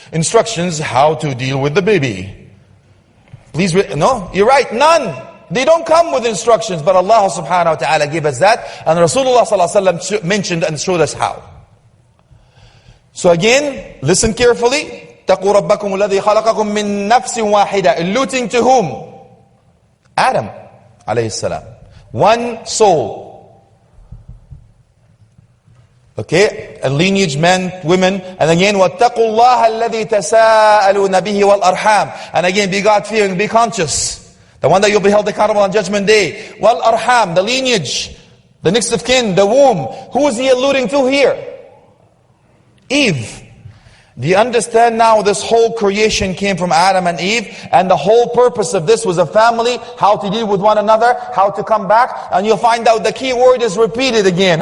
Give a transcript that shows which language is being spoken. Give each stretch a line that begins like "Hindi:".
English: Instructions, how to deal with the baby. Please, no, you're right, none. They don't come with instructions, but Allah subhanahu wa ta'ala gave us that. And Rasulullah sallallahu alaihi wasallam mentioned and showed us how. So again, listen carefully.
Arabic: اتقوا ربكم الذي خلقكم من نفس واحدة.
English: Alluding to whom? Adam alayhi salam. One soul. Okay, and lineage, men, women. And again,
Arabic: وَاتَّقُوا اللَّهَ الَّذِي تَسَاءَلُونَ بِهِ وَالْأَرْحَامِ.
English: And again, be God-fearing, be conscious. The one that you'll be held accountable on Judgment Day. Wal arham, the lineage, the next of kin, the womb. Who is he alluding to here? Eve. Do you understand now this whole creation came from Adam and Eve, and the whole purpose of this was a family, how to deal with one another, how to come back, and you'll find out the key word is repeated again.